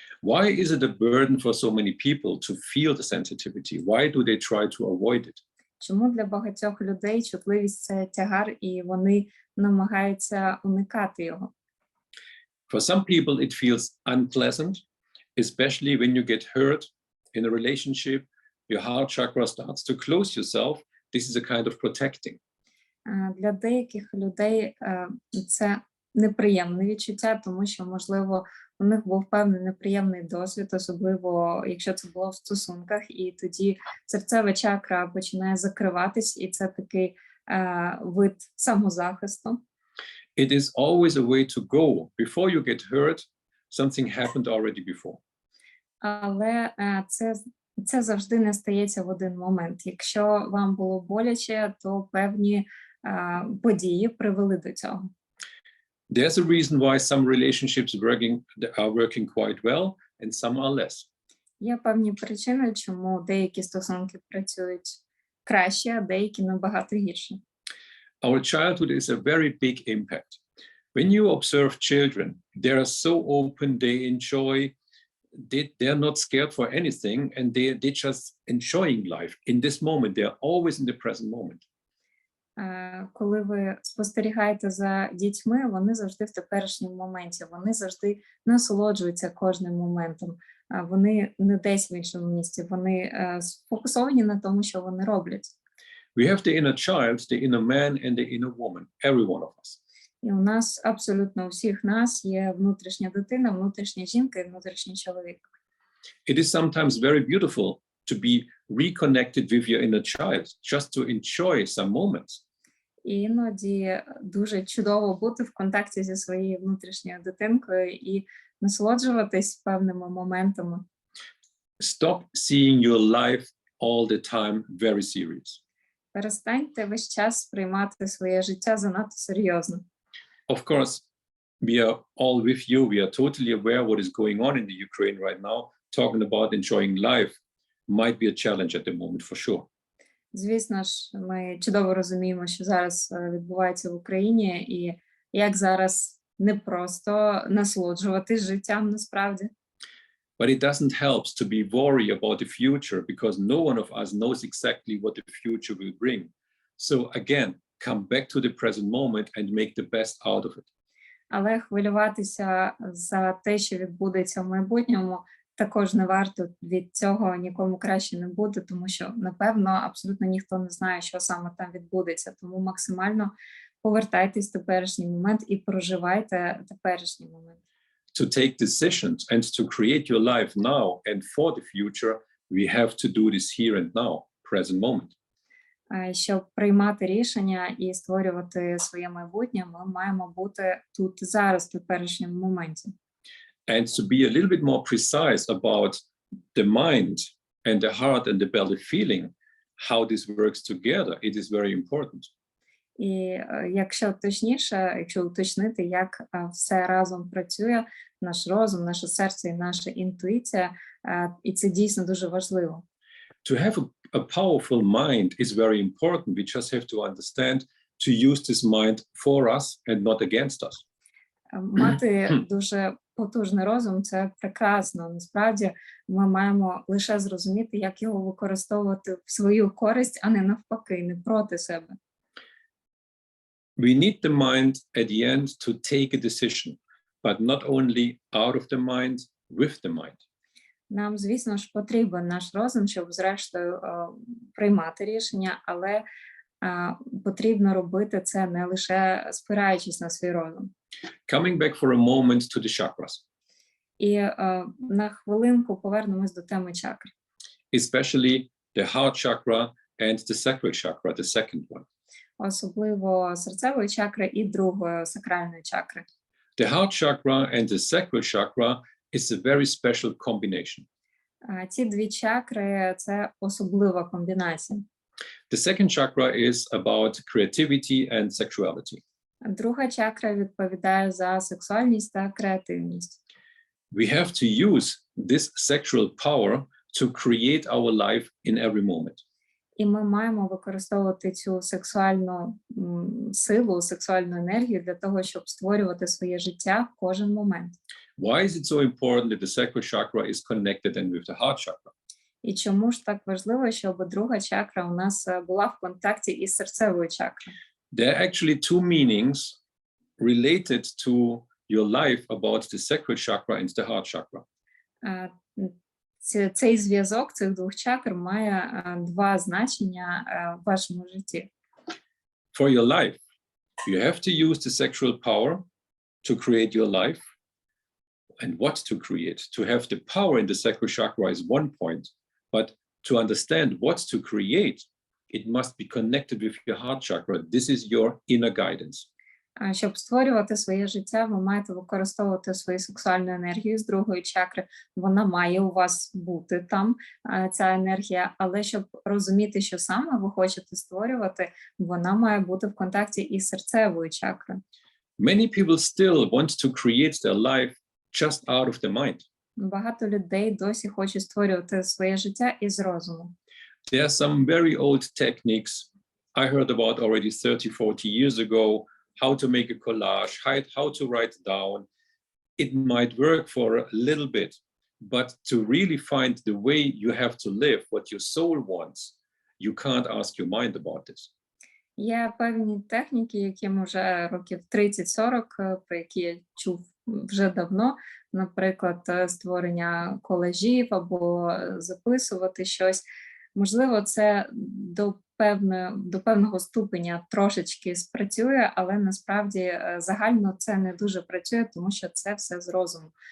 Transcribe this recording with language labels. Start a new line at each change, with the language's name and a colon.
English: Why is it a burden for so many people to feel the sensitivity? Why do they try to avoid it?
Ukrainian: Чому для багатьох людей чутливість – це тягар, і вони намагаються уникати його?
English: For some people, it feels unpleasant, especially when you get hurt in a relationship, your heart chakra starts to close yourself. This is a kind of protecting.
Ukrainian: Для деяких людей це неприємне відчуття, тому що, можливо, у них був певний неприємний досвід, особливо, якщо це було в стосунках, і тоді серцева чакра починає закриватись, і це такий вид самозахисту.
English: It is always a way to go. Before you get hurt, something happened already before.
Ukrainian: Але це завжди не стається в один момент. Якщо вам було боляче, то певні події привели до цього.
English: There's a reason why some relationships are working quite well and some are less.
Ukrainian: Є певні причини, чому деякі стосунки працюють краще, а деякі набагато гірше.
English: Our childhood is a very big impact. When you observe children, they are so open, they enjoy, they're not scared for anything, and they're just enjoying life. In this moment, they are always in the present moment.
Ukrainian: Коли ви спостерігаєте за дітьми, вони завжди в теперішньому моменті, вони завжди насолоджуються кожним моментом. Вони не десь в іншому місці, вони сфокусовані на тому, що вони роблять.
English: We have the inner child, the inner man, and the inner woman, every one of us.
Ukrainian: І у нас, абсолютно у всіх нас, є внутрішня дитина, внутрішня жінка і внутрішній чоловік.
English: It is sometimes very beautiful to be reconnected with your inner child, just to enjoy some moments.
Ukrainian: І іноді дуже чудово бути в контакті зі своєю внутрішньою дитинкою і насолоджуватись певними моментами.
English: Stop seeing your life all the time very serious.
Ukrainian: Перестаньте весь час сприймати своє життя занадто серйозно.
English: Of course, we are all with you. We are totally aware what is going on in the Ukraine right now. Talking about enjoying life might be a challenge at the moment, for sure.
Ukrainian: Звісно ж, ми чудово розуміємо, що зараз відбувається в Україні, і як зараз непросто насолоджуватись життям насправді.
English: But it doesn't help to be worried about the future because no one of us knows exactly what the future will bring. So again, come back to the present moment and make the best out of it.
Ukrainian: Але хвилюватися за те, що відбудеться в майбутньому, також не варто. Від цього нікому краще не буде, тому що, напевно, абсолютно ніхто не знає, що саме там відбудеться. Тому максимально повертайтесь в теперішній момент і проживайте теперішній момент.
English: To take decisions and to create your life now and for the future, we have to do this here and now, present moment.
Ukrainian: Щоб приймати рішення і створювати своє майбутнє, ми маємо бути тут зараз, в теперішньому моменті.
English: And to be a little bit more precise about the mind and the heart and the belly feeling, how this works together, it is very important.
Ukrainian: І якщо точніше, якщо уточнити, як все разом працює, наш розум, наше серце і наша інтуїція, і це дійсно дуже важливо.
English: To have a powerful mind is very important. We just have to understand to use this mind for us and not against us.
Ukrainian: Мати дуже потужний розум – це прекрасно. Насправді ми маємо лише зрозуміти, як його використовувати в свою користь, а не навпаки, не проти себе.
English: We need the mind at the end to take a decision, but not only out of the mind, with the mind.
Ukrainian: Нам, звісно ж, потрібен наш розум, щоб зрештою приймати рішення, але потрібно робити це не лише спираючись на свій розум.
English: Coming back for a moment to the chakras,
Ukrainian: І на хвилинку повернемось до теми чакр.
English: especially the heart chakra and the sacral chakra, the second one.
Ukrainian: Особливо серцевої чакри і другої сакральної чакри.
English: The heart chakra and the sacral chakra is a very special combination.
Ukrainian: Ці дві чакри – це особлива комбінація.
English: The second chakra is about creativity and sexuality.
Ukrainian: Друга чакра відповідає за сексуальність та креативність.
English: We have to use this sexual power to create our life in every moment.
Ukrainian: І ми маємо використовувати цю сексуальну силу, сексуальну енергію для того, щоб створювати своє життя в кожен момент.
English: Why is it so important that the sacral chakra is connected and with the heart chakra?
Ukrainian: І чому ж так важливо, щоб друга чакра у нас була в контакті із серцевою чакрою?
English: There are actually two meanings related to your life about the sacral chakra and the heart chakra.
Ukrainian: Цей зв'язок цих двох чакр має два значення в вашому житті.
English: For your life, you have to use the sexual power to create your life. And what to create. To have the power in the sacral chakra is one point, but to understand what to create, it must be connected with your heart chakra. This is your inner guidance.
Ukrainian: Щоб створювати своє життя, ви маєте використовувати свою сексуальну енергію з другої чакри. Вона має у вас бути там, ця енергія, але щоб розуміти, що саме ви хочете створювати, вона має бути в контакті із серцевою чакрою.
English: Many people still want to create their life just out of the mind.
Ukrainian: Багато людей досі хочуть створювати своє життя із розуму.
English: There are some very old techniques I heard about already 30-40 years ago, how to make a collage, how to write down. It might work for a little bit, but to really find the way you have to live, what your soul wants, you can't ask your mind about this.
Ukrainian: Є певні техніки, яким вже років 30-40, про які я чув вже давно, наприклад, створення колажів або записувати щось. Можливо, це до певного ступеня трошечки спрацює, але насправді загально це не дуже працює, тому що це все з розуму.